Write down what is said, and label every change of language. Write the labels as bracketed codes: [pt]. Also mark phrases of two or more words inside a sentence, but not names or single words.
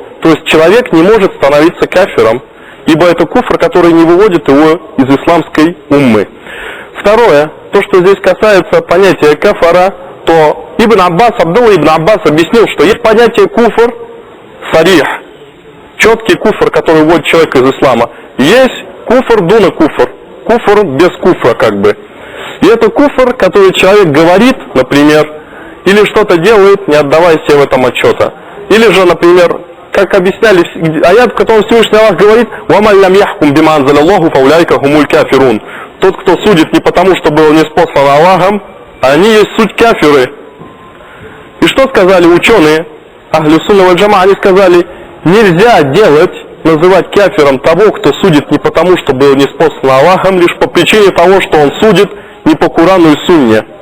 [ru] То есть человек не может становиться кафиром, ибо это куфр, который не выводит его из исламской уммы. Второе, то, что здесь касается понятия кафара, то Абдулла ибн Аббас объяснил, что есть понятие [ar] كفر صريح, [ru] четкий куфр, который вводит человека из ислама. Есть [ar] كفر دون كفر, [ru] куфр без куфра как бы. И это куфр, который человек говорит, например, или что-то делает, не отдавая себе в этом отчета. Или же, например, как объясняли, аят, в котором Всевышний Аллах говорит, [ar] «ومن لم يحكم بما أنزل الله فأولئك هم الكافرون». [ru] Тот, кто судит не потому, что было ниспослано Аллахом, они есть суть кафиры. И что сказали ученые, [ar] أهل السنة والجماعة, [ru] они сказали, нельзя называть кафиром того, кто судит не потому, что было ниспослано Аллахом, лишь по причине того, что он судит не по Курану и Сунне.